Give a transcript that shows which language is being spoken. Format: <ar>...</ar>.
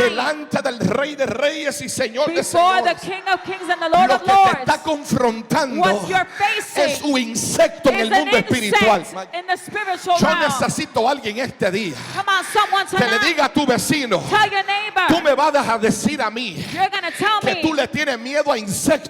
<es>delante del Rey de Reyes y Señor de</es> <en>Before the</en> <es>Señores,</es> <en>King of Kings and the Lord</en> <es>lo</es> <en>of</en> <es>que te está</es> <en>Lords,</en> <es>confrontando</es> <en>what you're facing</en> <es>es un insecto en</es> <en>is</en> <es>el</es> <en>an</en> <es>mundo espiritual.</es> <en>insect in the spiritual</en> <es>Yo</es> <en>realm.</en> <es>necesito a alguien este día</es> <en>Come on, someone</en> <es>que le</es> <en>tonight,</en> <es>diga a tu vecino:</es> <en>tell your neighbor,</en> <es>tú me vas a decir a mí</es> <en>you're going to tell</en> <es>que tú</es> <en>me</en> <es>le tienes miedo a insectos.</es>